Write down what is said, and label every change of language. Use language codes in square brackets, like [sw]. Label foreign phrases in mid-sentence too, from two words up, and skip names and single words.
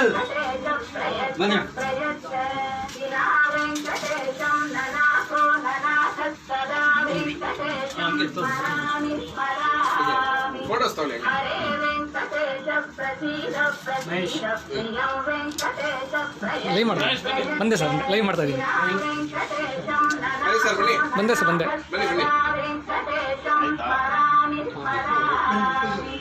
[sa] बने विना वेङ्कटेशं ननाथो ननाथ सदा वेङ्कटेशं स्मरामि स्मरामि हरे वेङ्कटेश प्रसीद प्रसीद प्रियं वेङ्कटेश [kn] ಲೈವ್ ಮಾಡ್ತಾ ಬಂದೆ ಸರ್ ಲೈವ್ ಮಾಡ್ತಾ ಇದ್ದೀನಿ ಬಂದೆ ಸರ್ ಬಂದೆ [sa] वेङ्कटेशं स्मरामि स्मरामि